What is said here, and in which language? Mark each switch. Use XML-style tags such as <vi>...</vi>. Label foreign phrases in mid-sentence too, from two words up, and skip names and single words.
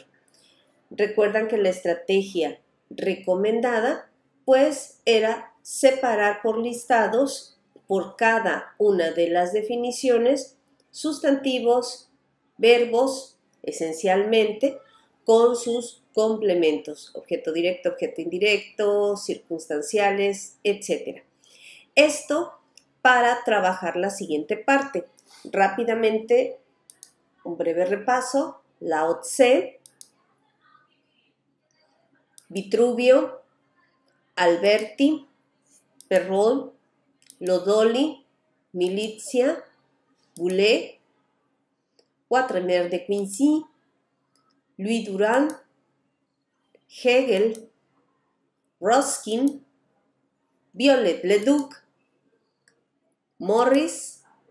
<es>Recuerdan que la estrategia recomendada pues era separar por listados por cada una de las definiciones sustantivos, verbos esencialmente con sus complementos, objeto directo, objeto indirecto, circunstanciales, etc. Esto para trabajar la siguiente parte. Rápidamente, un breve repaso: Lao Tse, Vitruvio, Alberti, Perrault, Lodoli, Milizia, Boulez, Quatremer de Quincy, Louis Durand, Hegel, Ruskin, Viollet-le-Duc, Morris,</es>